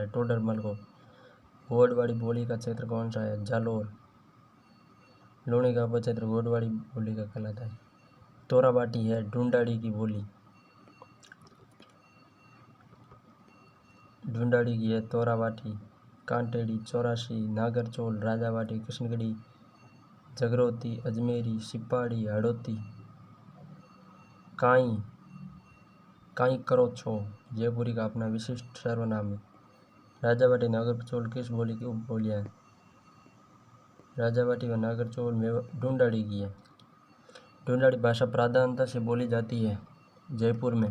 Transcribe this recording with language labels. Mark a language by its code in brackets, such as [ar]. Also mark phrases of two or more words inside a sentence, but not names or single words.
[hi] टोडरमल को। गोडवाड़ी बोली का क्षेत्र कौन सा है? जालौर। लूणी का उपक्षेत्र गोडवाड़ी बोली का कहलाता है। तोराबाटी है ढूंढाड़ी की बोली। ढूंढाड़ी की है तोराबाटी। कांटेड़ी, चौरासी, नागरचोल, राजावाटी, कृष्णगढ़ी, जगरोती, अजमेरी, सिपाड़ी, हड़ौती। [mwr] काई करो छो [hi] जयपुरी का अपना विशिष्ट सर्वनाम है। राजावाटी, नागरचोल किस बोली की उपबोलियां हैं? राजावाटी व नागरचोल में ढूंढाड़ी की है। ढूंढाड़ी भाषा प्रधानता से बोली जाती है जयपुर में।